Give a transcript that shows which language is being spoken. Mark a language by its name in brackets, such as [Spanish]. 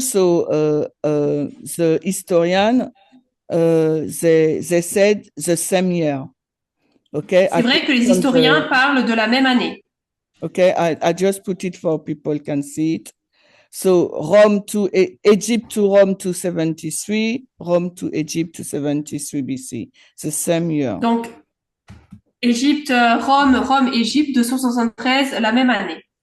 [English] So the historian they said the same year. Okay. [French] C'est vrai que les historiens parlent de la même année. [English] Okay, I just put it for people can see it. So Rome to Egypt to Rome 273, Rome to Egypt 273 BC. The same year. [French] Donc, Égypte, Rome, Rome, Égypte, 273, la même année.